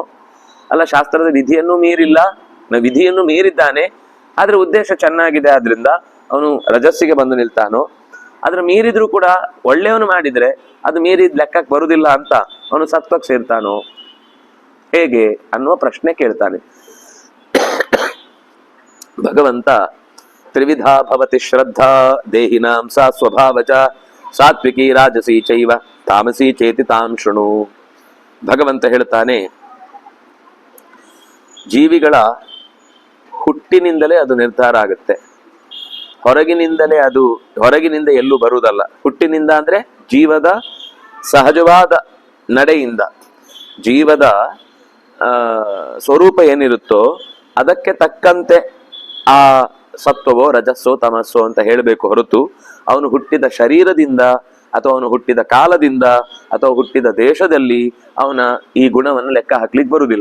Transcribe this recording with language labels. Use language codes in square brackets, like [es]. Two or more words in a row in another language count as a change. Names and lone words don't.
[kn] ಅಲ್ಲ, ಶಾಸ್ತ್ರದ ವಿಧಿಯನ್ನು ಮೀರಿಲ್ಲ, ವಿಧಿಯನ್ನು ಮೀರಿದ್ದಾನೆ, ಆದ್ರೆ ಉದ್ದೇಶ ಚೆನ್ನಾಗಿದೆ, ಆದ್ರಿಂದ ಅವನು ರಜಸ್ಸಿಗೆ ಬಂದು ನಿಲ್ತಾನೋ? ಆದ್ರೆ ಮೀರಿದ್ರು ಕೂಡ ಒಳ್ಳೆಯವನು ಮಾಡಿದ್ರೆ ಅದು ಮೀರಿದ ಲೆಕ್ಕಕ್ಕೆ ಬರುದಿಲ್ಲ ಅಂತ ಅವನು ಸತ್ವಕ್ಕೆ ಸೇರ್ತಾನೋ ಹೇಗೆ ಅನ್ನುವ ಪ್ರಶ್ನೆ ಕೇಳ್ತಾನೆ. [sa] ಭಗವಂತ ತ್ರಿವಿಧಾ ಭವತಿ ಶ್ರದ್ಧಾ ದೇಹಿನಾಂ ಸಾ ಸ್ವಭಾವಜ ಸಾತ್ವಿಕಿ ರಾಜಸಿ ಚೈವ ತಾಮಸಿ ಚೇತಿ ತಾಂ ಶೃಣು. [kn] ಭಗವಂತ ಹೇಳ್ತಾನೆ, ಜೀವಿಗಳ ಹುಟ್ಟಿನಿಂದಲೇ ಅದು ನಿರ್ಧಾರ ಆಗುತ್ತೆ. ಹೊರಗಿನಿಂದ ಎಲ್ಲೂ ಬರುವುದಲ್ಲ. ಹುಟ್ಟಿನಿಂದ ಅಂದ್ರೆ ಜೀವದ ಸಹಜವಾದ ನಡೆಯಿಂದ, ಜೀವದ ಸ್ವರೂಪ ಏನಿರುತ್ತೋ ಅದಕ್ಕೆ ತಕ್ಕಂತೆ ಆ ಸತ್ವವೋ ರಜಸ್ಸೋ ತಮಸ್ಸೋ ಅಂತ ಹೇಳಬೇಕು ಹೊರತು ಅವನು ಹುಟ್ಟಿದ ಶರೀರದಿಂದ ಅಥವಾ ಅವನು ಹುಟ್ಟಿದ ಕಾಲದಿಂದ ಅಥವಾ ಹುಟ್ಟಿದ ದೇಶದಲ್ಲಿ ಅವನ ಈ ಗುಣವನ್ನು ಲೆಕ್ಕ ಹಾಕ್ಲಿಕ್ಕೆ ಬರುವುದಿಲ್ಲ.